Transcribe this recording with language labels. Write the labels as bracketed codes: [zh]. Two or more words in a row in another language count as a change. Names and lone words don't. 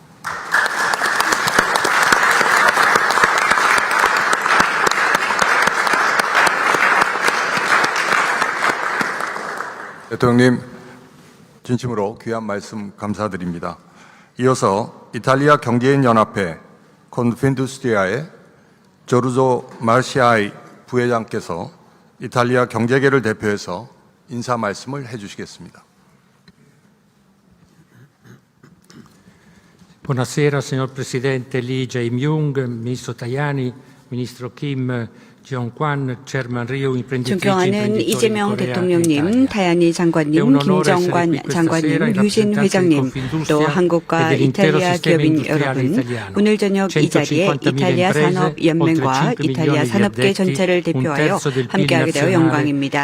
[ko] 대통령님, 진심으로 귀한 말씀 감사드립니다. 이어서 이탈리아 경제인 연합회 콘핀두스트리아의 조르조 마르시아이 부회장께서 이탈리아 경제계를 대표해서 인사 말씀을 해주시겠습니다. [it] Buonasera signor Presidente Lee Jae-myung, Ministro Tajani, Ministro Kim, [ko] 존경하는 이재명 대통령님, 타야니 장관님, 김정관 장관님, 유진 회장님, 또 한국과 이탈리아 기업인 여러분, 오늘 저녁 이 자리에 이탈리아 산업연맹과 이탈리아 산업계 전체를 대표하여 함께하게 되어 영광입니다.